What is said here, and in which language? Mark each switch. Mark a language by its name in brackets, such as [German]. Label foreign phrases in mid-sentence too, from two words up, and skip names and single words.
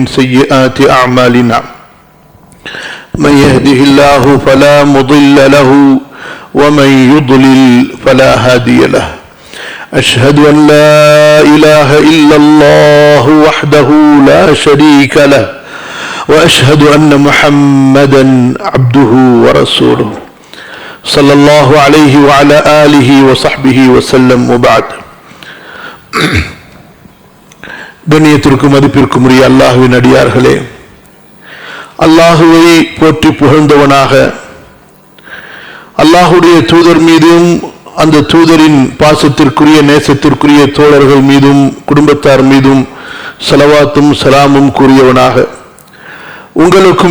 [Arabic] سيئات أعمالنا من يهده الله فلا مضل له ومن يضلل فلا هادي له أشهد أن لا إله إلا الله وحده لا شريك له وأشهد أن محمدا عبده ورسوله صلى الله عليه وعلى آله وصحبه وسلم وبعد. [Tamil] கண்ணியத்திற்கும் மதிப்பிற்கும் உரிய அல்லாஹ்வின் அடியார்களே, அல்லாஹுவை போற்றி புகழ்ந்தவனாக அல்லாஹுடைய தூதர் மீதும் அந்த தூதரின் பாசத்திற்குரிய நேசத்திற்குரிய தோழர்கள் மீதும் குடும்பத்தார் மீதும் ஸலவாத்தும் ஸலாமும் கூறியவனாக உங்களுக்கும்